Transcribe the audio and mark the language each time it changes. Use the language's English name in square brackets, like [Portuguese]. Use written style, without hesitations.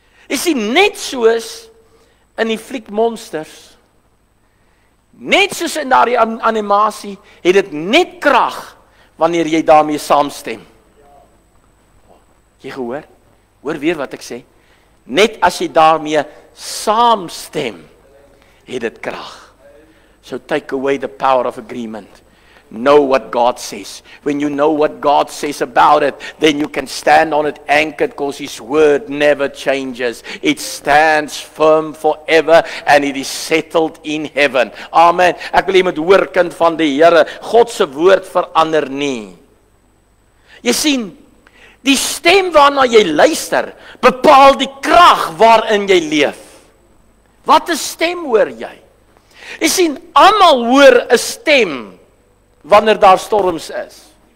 [Afrikaans] Jy sien, net soos in die fliek Monsters, net soos in daardie animasie, het dit net krag wanneer jy daarmee saamstem. Jy gehoor? Hoor weer wat ek sê. Net as jy daarmee saamstem, het dit krag. [English] So take away the power of agreement. Know what God says. When you know what God says about it, then you can stand on it anchored, because His word never changes. It stands firm forever and it is settled in heaven. Amen. [Afrikaans] Ek wil jy moet hoor, kind van die Here, God se woord verander nie. Jy sien, die stem waarna jy luister, bepaal die krag waarin jy leef. Wat 'n stem hoor jy? Jy sien, almal hoor 'n stem wanneer daar storms is.